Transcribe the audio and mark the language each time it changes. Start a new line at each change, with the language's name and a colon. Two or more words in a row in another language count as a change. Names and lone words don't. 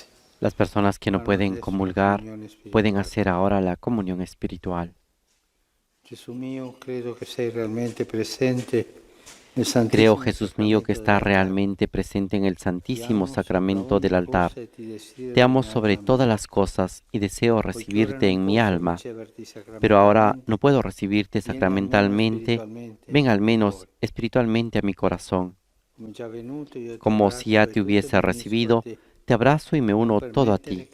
Spanish: Las personas que no pueden comulgar pueden hacer ahora la comunión espiritual.
Italian: Gesù mio, credo che sei realmente presente
Spanish: Creo, Jesús mío, que está realmente presente en el Santísimo Sacramento del altar. Te amo sobre todas las cosas y deseo recibirte en mi alma, pero ahora no puedo recibirte sacramentalmente. Ven al menos espiritualmente a mi corazón. Como si ya te hubiese recibido, te abrazo y me uno todo a ti.